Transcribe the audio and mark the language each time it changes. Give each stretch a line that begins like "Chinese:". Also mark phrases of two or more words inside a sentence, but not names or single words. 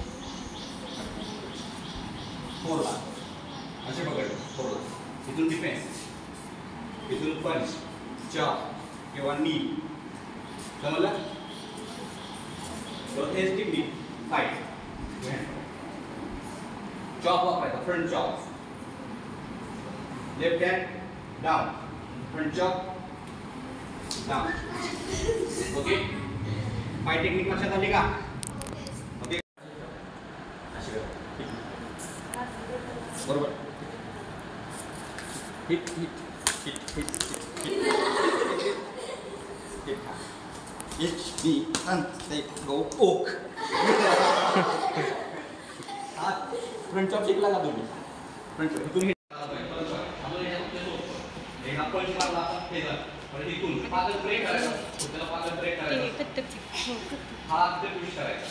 Marathi: 4 ला. असे पकडले 4 ला. इथून डिफेन्स. इथून
English: punch, chop
Marathi: किंवा नी. समजलं? तर हेच टेक्निक. फाईट. चॉप वापरायचा.
English: front chop. Left hand down, front chop down. Okay.
Marathi: पाय टेक्निक लक्षात आली का? ओके. बरोबर.
English: hit hit hit hit hit hit. H B and step go oak.
Marathi: हात
English: front chop
Marathi: शिकला का तुम्ही?
English: front chop
Marathi: तुम्ही एकदा पंच मारला आपण हे झालं. पण इथून पादल ब्रेक करायचा. पुढच्याला पादल ब्रेक करायचा. हात ते पुश करायचा.